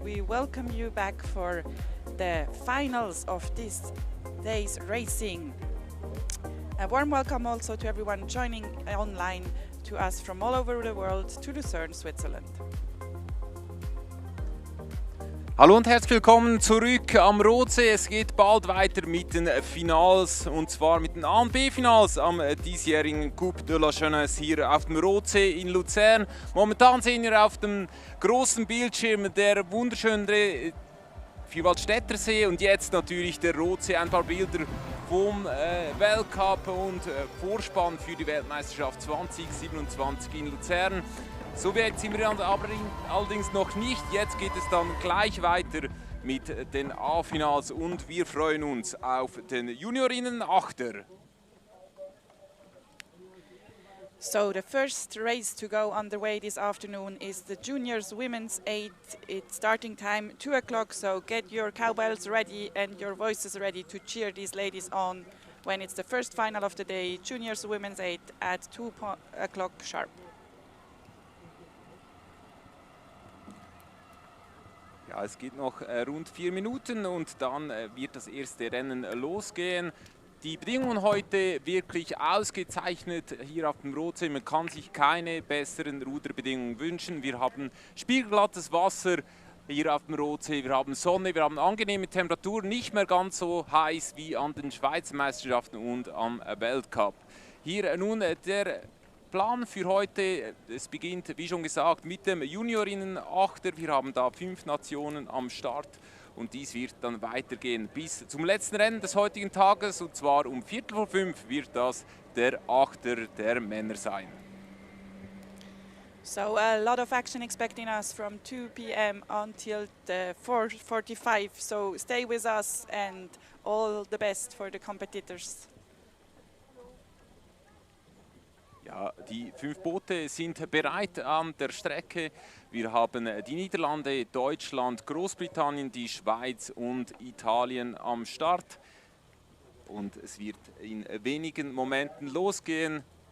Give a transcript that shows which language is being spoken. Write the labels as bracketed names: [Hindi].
[English] We welcome you back for the finals of this day's racing. A warm welcome also to everyone joining online to us from all over the world to Lucerne, Switzerland. [German] Hallo und herzlich willkommen zurück am Rotsee. Es geht bald weiter mit den Finals und zwar mit den A- und B-Finals am diesjährigen Coupe de la Jeunesse hier auf dem Rotsee in Luzern. Momentan sehen wir auf dem großen Bildschirm der wunderschöne Vierwaldstätter See und jetzt natürlich der Rotsee. Ein paar Bilder vom Weltcup und Vorspann für die Weltmeisterschaft 2027 in Luzern. So weit sind wir aber allerdings noch nicht. Jetzt geht es dann gleich weiter mit den A-Finals und wir freuen uns auf den Juniorinnen-Achter. [English] So the first race to go underway this afternoon is the Juniors Women's 8. It's starting time 2 o'clock, so get your cowbells ready and your voices ready to cheer these ladies on when it's the first final of the day, Juniors Women's 8 at 2 o'clock sharp. [German] Ja, es geht noch rund 4 Minuten und dann wird das erste Rennen losgehen. Die Bedingungen heute wirklich ausgezeichnet hier auf dem Rotsee. Man kann sich keine besseren Ruderbedingungen wünschen. Wir haben spiegelglattes Wasser hier auf dem Rotsee, wir haben Sonne, wir haben angenehme Temperaturen, nicht mehr ganz so heiß wie an den Schweizer Meisterschaften und am Weltcup. Hier nun der Plan für heute, es beginnt, wie schon gesagt, mit dem Juniorinnen-Achter. Wir haben da 5 Nationen am Start und dies wird dann weitergehen bis zum letzten Rennen des heutigen Tages und zwar um 4:45 wird das der Achter der Männer sein. [English] So a lot of action expecting us from 2 p.m. until the 4:45, so stay with us and all the best for the competitors. [German] Ja, die 5 Boote sind bereit an der Strecke. Wir haben die Niederlande, Deutschland, Großbritannien, die Schweiz und Italien am Start. Und es wird in wenigen Momenten losgehen.